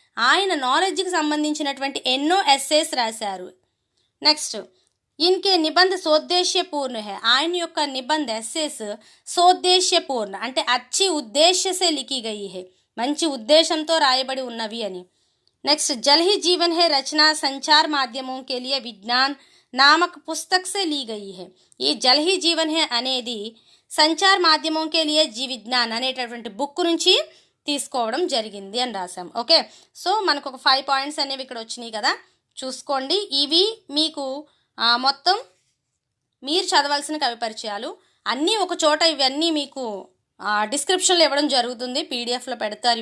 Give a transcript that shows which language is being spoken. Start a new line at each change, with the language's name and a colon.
Telugu: ఆయన నాలెడ్జ్కి సంబంధించినటువంటి ఎన్నో ఎస్సేస్ రాశారు. నెక్స్ట్,
Hindi: ఇన్కే నిబంధ సోద్దేశ్యపూర్ణ హే.
Telugu: ఆయన యొక్క నిబంధ ఎస్సేస్ సోద్దేశ్యపూర్ణ అంటే
Hindi: అచ్చి ఉద్దేశ్యసే లిఖీ గయి హే,
Telugu: మంచి ఉద్దేశంతో రాయబడి ఉన్నవి అని.
Hindi: नेक्स्ट, जल ही जीवन है रचना संचार माध्यमों के लिए विज्ञान नामक पुस्तक से ली गई है.
Telugu: ये जल ही जीवन है అనేది సంచార్ మాధ్యమం కే లియే విజ్ఞాన్ అనేటటువంటి బుక్ నుంచి తీసుకోవడం జరిగింది అని రాసాం. ఓకే, సో మనకు ఒక 5 పాయింట్స్ అనేవి ఇక్కడ వచ్చినాయి కదా, చూసుకోండి. ఇవి మీకు మొత్తం మీరు చదవాల్సిన కవి పరిచయాలు అన్నీ ఒక చోట, ఇవన్నీ మీకు డిస్క్రిప్షన్లో ఇవ్వడం జరుగుతుంది, పీడిఎఫ్లో పెడతారు.